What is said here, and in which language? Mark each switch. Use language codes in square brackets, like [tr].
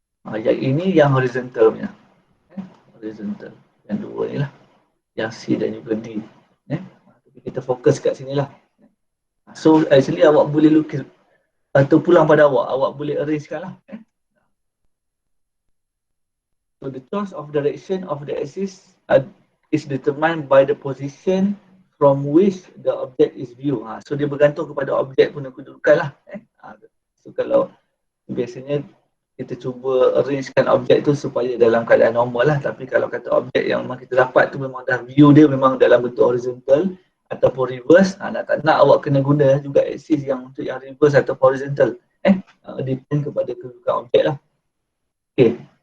[ms] Yang ini yang horizontal punya. Horizontal. Yang dua ni lah. Yang C dan juga D. Kita fokus kat sini lah. So actually awak boleh lukis atau pulang pada awak boleh arrangekan lah. [en] So the choice of direction of the axis is determined by the position from which the object is viewed. [ms] So dia bergantung kepada objek punya kedudukan lah. So kalau biasanya kita cuba arrangekan objek tu supaya dalam keadaan normal lah. Tapi kalau kata objek yang memang kita dapat tu memang dah view dia memang dalam bentuk horizontal ataupun reverse, nak tak nak awak kena guna juga axis yang untuk yang reverse ataupun horizontal. Depend kepada kedudukan objek lah. Okay.